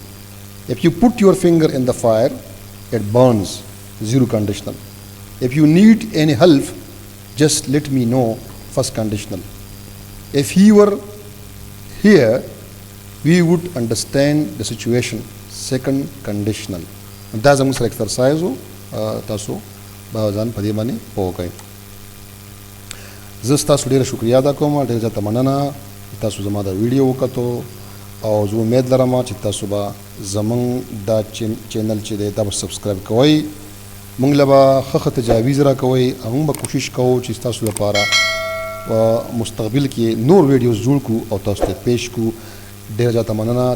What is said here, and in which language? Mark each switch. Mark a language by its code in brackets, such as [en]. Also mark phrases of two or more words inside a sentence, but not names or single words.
[en] If you put your finger in the fire, it burns. Zero conditional. If you need any help, just let me know. First conditional. If he were here, we would understand the situation. Second conditional. [ps] دا زموږ سره ایکسرسایز و تاسو به ځان په دې باندې پوه کړئ. زه ستاسو ډېره شکریه ادا کوم ډېره زیاته مننه تاسو زما دا ویډیو وکتو او زه امید لرم چې تاسو به زموږ دا چینل چې دی دا به سبسکرایب کوئ موږ له به ښه تجاویز راکوئ او موږ به کوشش کوو چې ستاسو لپاره په مستقبل کې نور ویډیوز جوړ کړو او تاسو ته پیش کړو ډېر زیاته مننه.